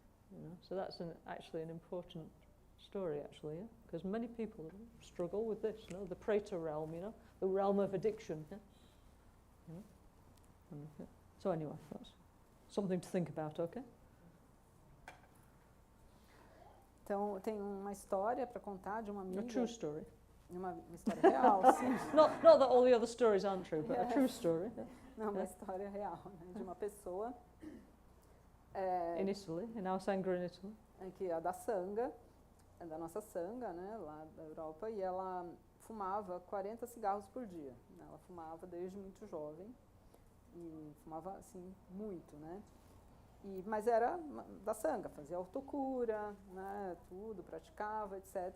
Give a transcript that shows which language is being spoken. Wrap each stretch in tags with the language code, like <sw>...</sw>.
<en>You know, so that's actually an important story, actually, yeah? Because many people struggle with this, you know, the Preta realm, you know, the realm of addiction, yeah? You know? Yeah. So anyway, that's something to think about, okay?</en> <pt>Então, tem uma história para contar de uma amiga.</pt> <en>A true story.</en> <pt>Uma história real, sim.</pt> <en>Not that all the other stories aren't true, but a true story. Yeah.</en> <pt>Não, uma história real, né, de uma pessoa.</pt> <en>In Italy, in our Sangha in Italy.</en> <pt>Que é da Sangha, é da nossa Sangha, né, lá da Europa, e ela fumava 40 cigarros por dia. Né, ela fumava desde muito jovem, e fumava, assim, muito, né. Mas era da Sangha, fazia autocura, né, tudo, praticava, etc.</pt>